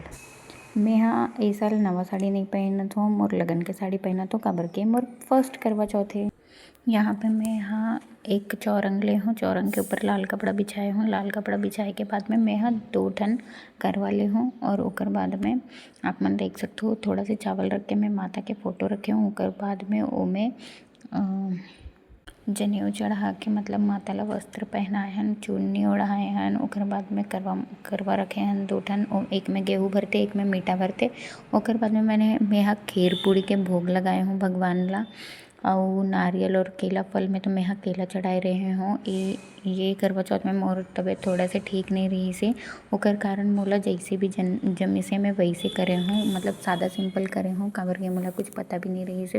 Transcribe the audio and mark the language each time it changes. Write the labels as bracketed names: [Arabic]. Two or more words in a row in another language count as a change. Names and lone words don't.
[Chhattisgarhi] मैं ए साल नवा साड़ी नहीं पहनत हूँ, मोर लगन के साड़ी पहनत हूँ काबर के मोर फर्स्ट करवा चौथ है। यहाँ पे मैं एक चौरंग ले हूँ, चौरंग के ऊपर लाल कपड़ा बिछाए हूँ। लाल कपड़ा बिछाए के बाद में मैं 2 ठन करवा ले हूँ और ओकर बाद में आप मन देख सकते हो थोड़ा से चावल रख के मैं माता के फोटो रखे हूँ। ओकर बाद में ओमे जनेऊ चढ़ा के मतलब माता ला वस्त्र पहनाए हन, चुन्नी ओढ़ाए हन। ओकर बाद में करवा रखे हन 2 ठन, एक में गेहूँ भरते एक में मीठा भरते। ओकर बाद में मैं खीर पूड़ी के भोग लगाए हूँ भगवान ला, और नारियल और केला फल में तो मैं केला चढ़ाए रहे हूँ। ये करवा चौथ में मोर तबीयत थोड़ा से ठीक नहीं रही से ओकर कारण मोला जैसे भी जमी से मैं वैसे करे हूँ, मतलब सादा सिंपल करे हूँ काबर के मोला कुछ पता भी नहीं रही से।